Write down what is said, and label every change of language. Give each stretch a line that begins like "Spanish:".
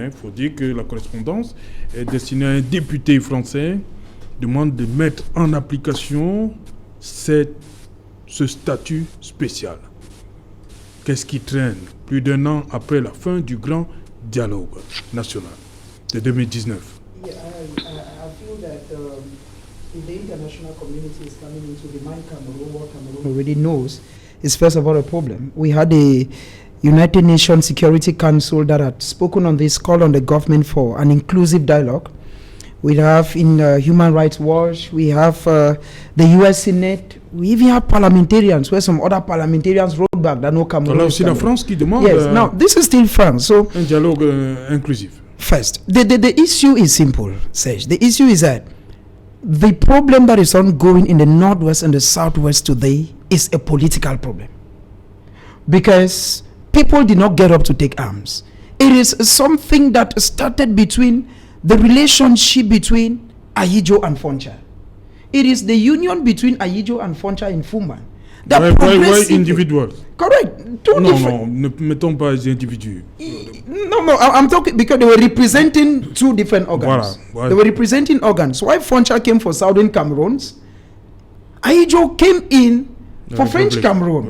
French: Il faut dire que la correspondance est destinée à un député français, demande de mettre en application ce statut spécial. Qu'est-ce qui traîne plus d'un an après la fin du grand dialogue national de 2019?
English: Yeah, I feel that if the international community is coming into the mind Cameroon, what Cameroon already knows is first of all a problem. We had a United Nations Security Council that had spoken on this, call on the government for an inclusive dialogue. We have in Human Rights Watch, we have the US Senate, we even have parliamentarians, where some other parliamentarians wrote back that no Cameroon.
French: Alors c'est la France qui demande
English: now this is still France. So
French: un dialogue inclusif.
English: first, the issue is simple, Serge. The issue is that the problem that is ongoing in the Northwest and the Southwest today is a political problem. Because people did not get up to take arms. It is something that started between the relationship between Ayijo and Foncha. It is the union between Ayijo and Foncha in Fumban. Why individuals? Correct.
French: Non, ne mettons pas les individus.
English: No, I'm talking because they were representing two different organs.
French: Voilà.
English: They were representing organs. Why Foncha came for Southern Cameroons, Ayijo came in for French Cameroon.